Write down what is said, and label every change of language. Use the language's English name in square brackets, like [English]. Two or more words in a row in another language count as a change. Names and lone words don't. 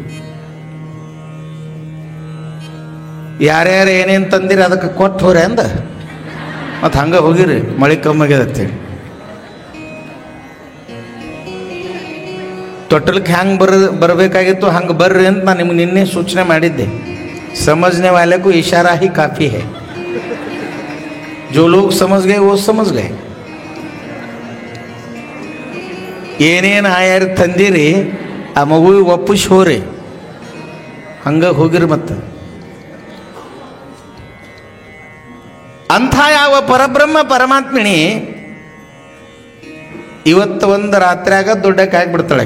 [Kannada] ಯಾರ್ಯಾರು ಏನೇನು ತಂದಿರಿ ಅದಕ್ಕೆ ಕೊಟ್ಟು ಹೋರಿ ಅಂದ ಮತ್ತು ಹಂಗೆ ಹೋಗಿರಿ, ಮಳೆ ಕಮ್ಮಾಗ್ಯದತ್ತೇಳಿ. ತೊಟ್ಟಲಕ್ಕೆ ಹ್ಯಾಂಗೆ ಬರಬೇಕಾಗಿತ್ತು ಹಂಗೆ ಬರ್ರಿ ಅಂತ ನಾನು ನಿಮ್ಗೆ ನಿನ್ನೆ ಸೂಚನೆ ಮಾಡಿದ್ದೆ. [Hindi] ಸಮझने वाले को इशारा ही काफ़ी है. जो लोग समझ गए वो समझ गए. [Kannada] ಏನೇನು ಆಯಾರು ತಂದಿರಿ ಆ ಮಗುವಿಗೆ ಒಪ್ಪಿಸಿ ಹೋರಿ, ಹಂಗೆ ಹೋಗಿರಿ. ಮತ್ತು ಅಂಥ ಯಾವ ಪರಬ್ರಹ್ಮ ಪರಮಾತ್ಮಿಣಿ ಇವತ್ತು ಒಂದು ರಾತ್ರಿಯಾಗ ದೊಡ್ಡಕ್ಕೆ ಆಗಿಬಿಡ್ತಾಳೆ.